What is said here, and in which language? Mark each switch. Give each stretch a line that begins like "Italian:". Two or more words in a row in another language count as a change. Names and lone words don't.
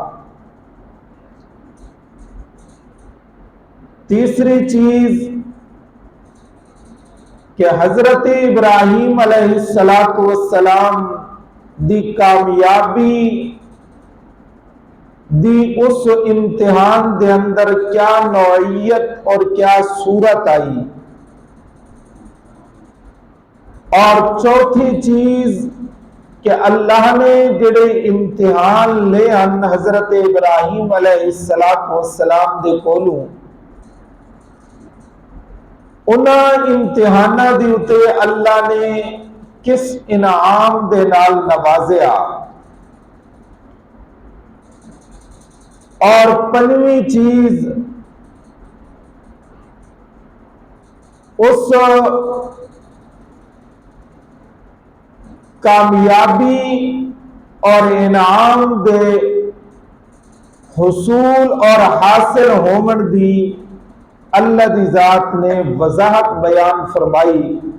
Punjabi: تیسری چیز کہ حضرت ابراہیم علیہ السلام دی کامیابی دی اس امتحان دے اندر کیا نوعیت اور کیا صورت آئی۔ اور چوتھی چیز کہ اللہ نے جڑے امتحان لے ان حضرت ابراہیم علیہ السلام دے کولوں انہاں امتحانہ دی اتے اللہ نے کس انعام دے نال نوازیا۔ اور پنجویں چیز اس کامیابی اور انعام دے حصول اور حاصل ہومن دی اللہ دی ذات نے وضاحت بیان فرمائی،